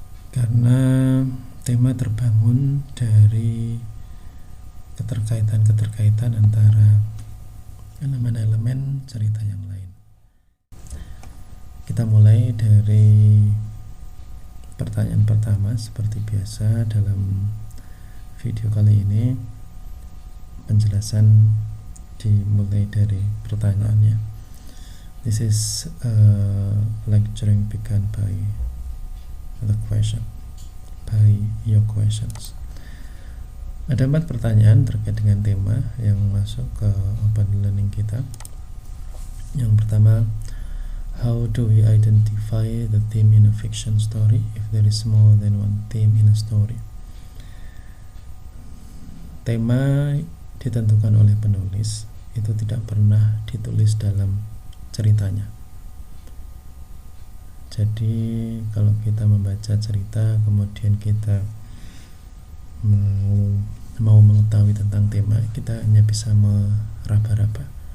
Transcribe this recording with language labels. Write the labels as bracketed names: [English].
[Indonesian] Karena tema terbangun dari keterkaitan antara elemen-elemen cerita yang lain. Kita mulai dari pertanyaan pertama. Seperti biasa dalam video kali ini, penjelasan dimulai dari pertanyaannya. [English] This is lecturing begun by the question, by your questions. [Indonesian] Ada 4 pertanyaan terkait dengan tema yang masuk ke open learning kita. Yang pertama, [English] how do we identify the theme in a fiction story if there is more than one theme in a story? [Indonesian] Tema ditentukan oleh penulis, itu tidak pernah ditulis dalam ceritanya. Jadi kalau kita membaca cerita kemudian kita mau mengetahui tentang tema, kita hanya bisa meraba-raba.